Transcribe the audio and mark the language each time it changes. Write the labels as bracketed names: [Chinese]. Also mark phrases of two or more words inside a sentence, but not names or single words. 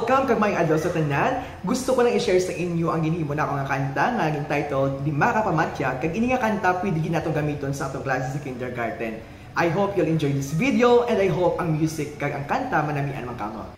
[Hiligaynon] kag may adlaw sa tanan. Gusto ko lang i-share sa inyo ang ginhimo na ako nga kanta nga naging titled Lima ka Pamatyag. Kag ini nga kanta pwede ginatong gamiton sa atong klase sa kindergarten. [English] I hope you'll enjoy this video and I hope [Hiligaynon] ang music kag ang kanta manamian man kamo.